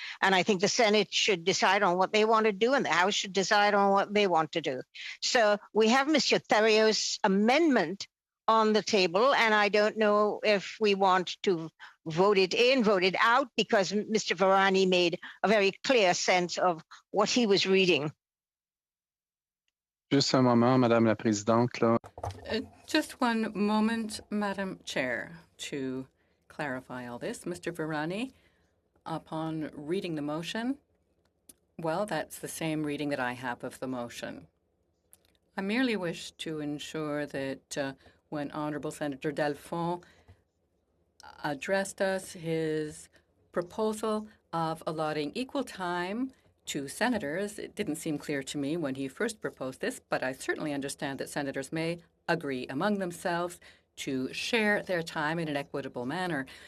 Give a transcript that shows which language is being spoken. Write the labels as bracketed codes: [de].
[en] And I think the Senate should decide on what they want to do, and the House should decide on what they want to do. So we have Mr. Theriault's amendment on the table, and I don't know if we want to vote it in, vote it out, because Mr. Varani made a very clear sense of what he was reading. [fr] Juste un moment, Madame la Présidente. Là. [en] Just one moment, Madam Chair, to clarify all this. Mr. Varani, upon reading the motion, well, that's the same reading that I have of the motion. I merely wish to ensure that when Honourable Senator Delphon addressed us his proposal of allotting equal time to senators, it didn't seem clear to me when he first proposed this, but I certainly understand that senators may agree among themselves to share their time in an equitable manner.